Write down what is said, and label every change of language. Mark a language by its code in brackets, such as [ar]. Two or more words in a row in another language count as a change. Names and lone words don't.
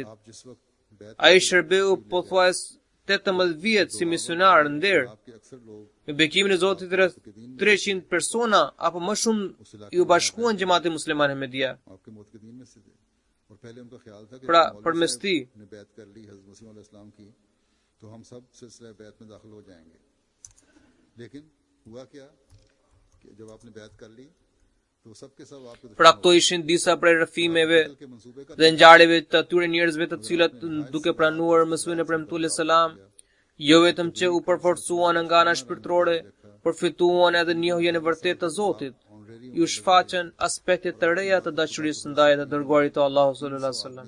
[sq] Ai shërbeu pothuajse 18 vjet si misionar nder. Me bekimin e Zotit rreth 300 persona apo më shumë i u bashkuan xhamati musliman Ahmedia. Pra përmes tij [ur] تو ہم سب سلسلے بیعت میں داخل ہو جائیں گے. لیکن ہوا کیا کہ جب آپ نے بیعت کر لی تو سب کے سب آپ کے [sq] pra këto ishin disa prej rrëfimeve dhe ngjarjeve të atyre njerëzve të cilët duke pranuar Mesihun e premtues selam, jo vetëm që u përforcuan nga ana shpirtërore, por fituan edhe njohjen e vërtetë të Zotit. Ju shfaqën aspekte të reja të dashurisë ndaj të dërguarit të Allahut [ar] صلى الله عليه وسلم.